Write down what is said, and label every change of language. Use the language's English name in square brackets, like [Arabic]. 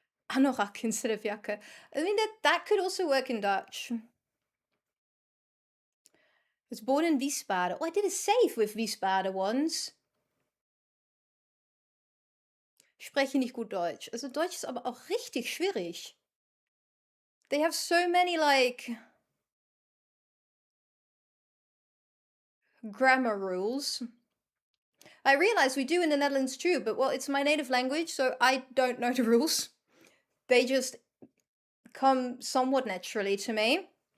[English] Anorak instead of jakke. I mean, that could also work in Dutch. I was born in Wiesbaden. Oh, I did a save with Wiesbaden once. [German] Ich spreche nicht gut Deutsch. Also Deutsch ist aber auch richtig schwierig. [English] They have so many, like, grammar rules. I realize we do in the Netherlands too, but well, it's my native language, so I don't know the rules. They just come somewhat naturally to me.